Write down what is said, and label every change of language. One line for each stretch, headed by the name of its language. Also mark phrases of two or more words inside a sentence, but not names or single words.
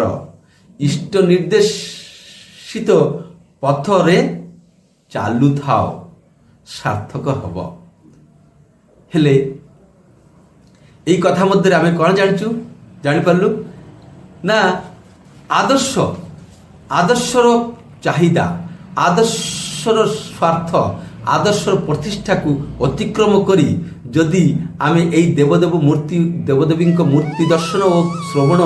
Odia: ଇଷ୍ଟ ନିର୍ଦ୍ଦେଶିତ ପଥରେ ଚାଲୁଥାଅ, ସାର୍ଥକ ହେବ। ହେଲେ ଏଇ କଥା ମଧ୍ୟେ ଆମି କ'ଣ ଜାଣିଛୁ, ଜାଣିପାରିଲୁ ନା ଆଦର୍ଶର ଚାହିଦା, ଆଦର୍ଶର ସ୍ୱାର୍ଥ, ଆଦର୍ଶର ପ୍ରତିଷ୍ଠାକୁ ଅତିକ୍ରମ କରି ଯଦି ଆମେ ଏଇ ଦେବଦେବୀଙ୍କ ମୂର୍ତ୍ତି ଦର୍ଶନ ଓ ଶ୍ରବଣର